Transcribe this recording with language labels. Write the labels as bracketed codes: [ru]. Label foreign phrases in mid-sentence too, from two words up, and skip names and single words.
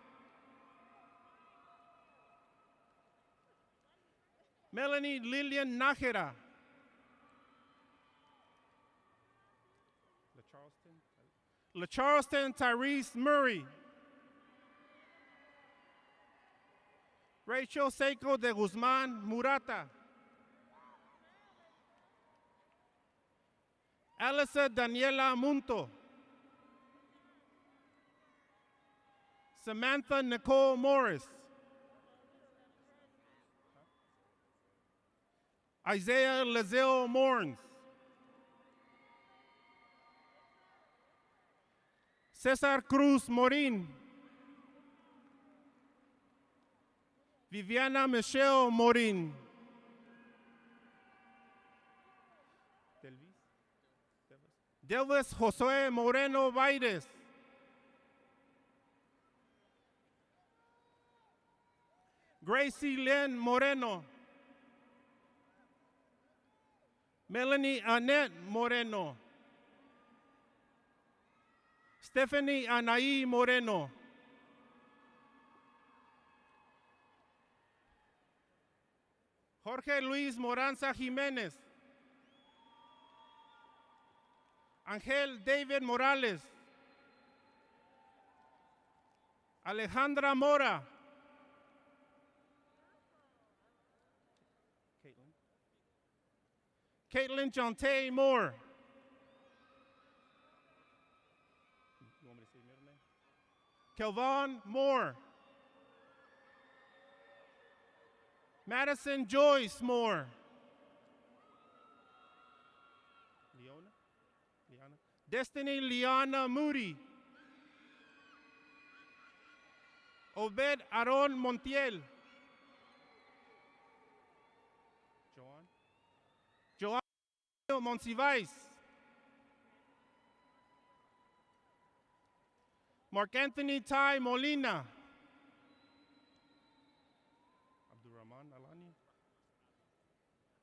[en] Melanie Lillian Nájera. La Charleston Tyrese Murray. Rachel Seiko de Guzman Murata. Alyssa Daniela Munto. Samantha Nicole Morris. Isaiah Lazelle Morns. Cesar Cruz Morin. Viviana Michelle Morin. Delvis Josue Moreno Vaides. Gracie Lynn Moreno. Melanie Annette Moreno. Stephanie Anaí Moreno. Jorge Luis Moranza Jiménez. Angel David Morales. Alejandra Mora. Caitlin Jonte Moore. You want me to say your middle name? Kelvon Moore. Madison Joyce Moore. Liana? Destiny Liana Moody. Obed Aaron Montiel. Joan Monsivais. Mark Anthony Ty Molina. Abdurrahman Alani.